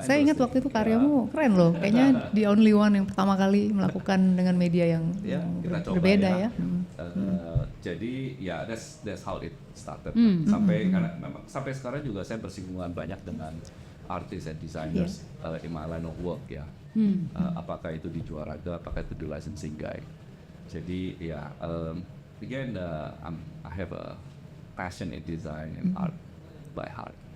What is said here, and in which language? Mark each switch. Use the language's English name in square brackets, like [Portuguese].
[Indonesian] Saya ingat waktu itu karyamu keren loh. Kayaknya [English] the only one [Indonesian] yang pertama kali melakukan dengan media yang, Ya, kita coba berbeda ya. Jadi ya [English] that's how it started. [Indonesian] Karena memang sampai sekarang juga saya bersinggungan banyak dengan artis [English] and designers in my line of work [Indonesian] ya. Apakah itu di Juaraga, apakah itu di licensing guy. Jadi ya [English] again I have a passion in design and art by heart.